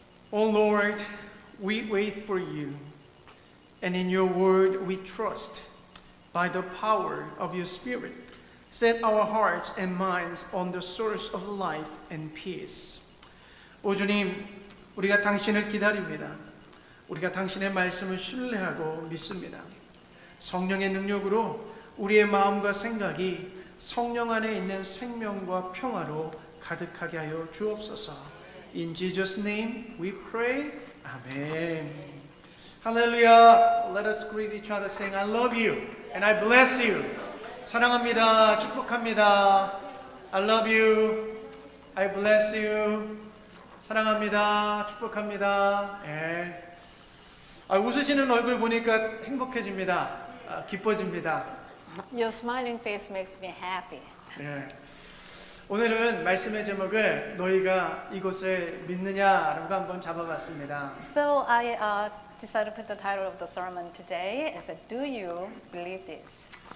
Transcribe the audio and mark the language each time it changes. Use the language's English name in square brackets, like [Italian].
[English] O Lord, we wait for you, and in your word we trust. By the power of your Spirit, set our hearts and minds on the source of life and peace. [Korean] 오 주님, 우리가 당신을 기다립니다. 우리가 당신의 말씀을 신뢰하고 믿습니다. 성령의 능력으로 우리의 마음과 생각이 성령 안에 있는 생명과 평화로 가득하게 하여 주옵소서. [English] In Jesus' name we pray. Amen. Hallelujah. Let us greet each other saying, I love you and I bless you. [Korean] 사랑합니다. 축복합니다. [English] I love you. I bless you. [Korean] 사랑합니다. 축복합니다. 예. 웃으시는 얼굴 보니까 행복해집니다. 기뻐집니다. [English] Your smiling face makes me happy. [Korean] 예. 오늘은 말씀의 제목을 너희가 이곳을 믿느냐라고 한번 잡아봤습니다. [English] So I decided to put the title of the sermon today as Do you believe this?